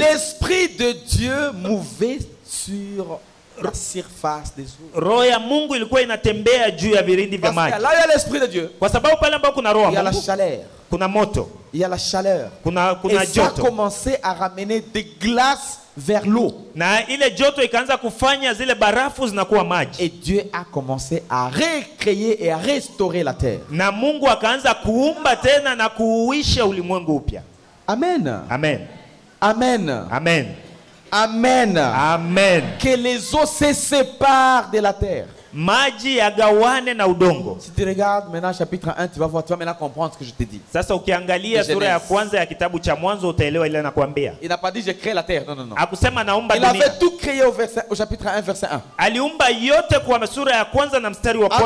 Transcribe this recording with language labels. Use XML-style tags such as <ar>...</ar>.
<fr>L'esprit de Dieu mouvait sur la surface des eaux.</fr> <sw>Roho ya Mungu ilikuwa inatembea juu ya virindi vya maji.</sw> <fr>Parce que là il y a l'esprit de Dieu.</fr> <sw>Kwa sababu pale ambapo kuna roho ya</sw> <fr>Mungu, il y a la chaleur.</fr> <sw>Kuna moto.</sw> <fr>Il y a la chaleur.</fr> <sw>Kuna</sw> <fr>et ça a</fr> <sw>joto.</sw> <fr>commencé à ramener des glaces vers l'eau.</fr> <sw>Na ile joto ikaanza kufanya zile barafu zinakuwa maji.</sw> <fr>Et Dieu a commencé à recréer et à restaurer la terre.</fr> <sw>Na Mungu akaanza kuumba tena na kuuisha ulimwengu upya. Amen. Amen. Amen. Amen. Amen. Amen.</sw> <fr>Que les eaux se séparent de la terre.</fr> <sw>Maji yagawane na udongo.</sw> <fr>Si tu regardes maintenant chapitre 1, tu vas voir, tu vas maintenant comprendre ce que je te dis.</fr> <sw>Sasa ukiangalia sura ya kwanza ya kitabu cha Mwanzo utaelewa ile nakwambia.</sw> <fr>Il n'a pas dit j'ai créé la terre, non non non.</fr> <sw>Akusema naumba dunia.</sw> <fr>Il avait tout créé au chapitre 1 verset 1.</fr> <sw>Aliumba yote kwa sura ya kwanza na mstari wa kwanza.</sw>